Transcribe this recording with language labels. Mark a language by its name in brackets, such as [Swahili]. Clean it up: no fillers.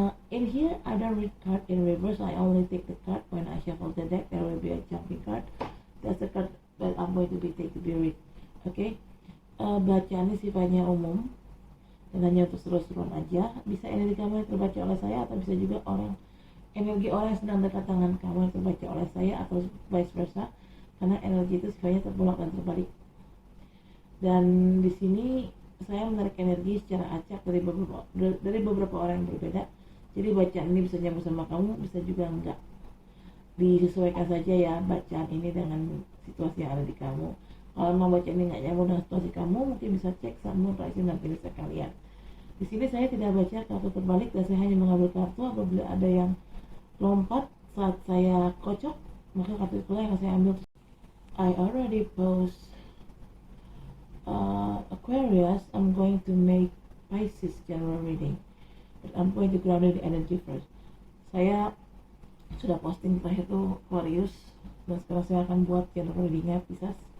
[English] In here, I don't read card in reverse. I only take the card when I shuffle the deck. There will be a jumping card. That's the card that I'm going to be take to be read. Okay. [Indonesian] Bacaan ini sifatnya umum dan hanya untuk seru-seruan aja. Bisa energi kamu yang terbaca oleh saya, atau bisa juga energi orang yang sedang dekat tangan kamu yang terbaca oleh saya, atau vice versa, karena energi itu sifatnya terbolak dan terbalik. Dan di sini saya menarik energi secara acak dari beberapa orang yang berbeda. Jadi bacaan ini bisa nyambung sama kamu, bisa juga enggak. Disesuaikan saja ya bacaan ini dengan situasi yang ada di kamu. Kalau mau baca ini nggak nyambung dengan situasi kamu, mungkin bisa cek sun, moon, rising, dan Venus sekalian. Di sini saya tidak baca kartu terbalik, dan saya hanya mengambil kartu apabila ada yang lompat saat saya kocok, maka kartu itulah yang saya ambil. [English] I already post Aquarius. I'm going to make Pisces general reading, but I'm going to ground the energy first. [Indonesian] Saya sudah posting terakhir itu Aquarius, dan sekarang saya akan buat general readingnya Pisces.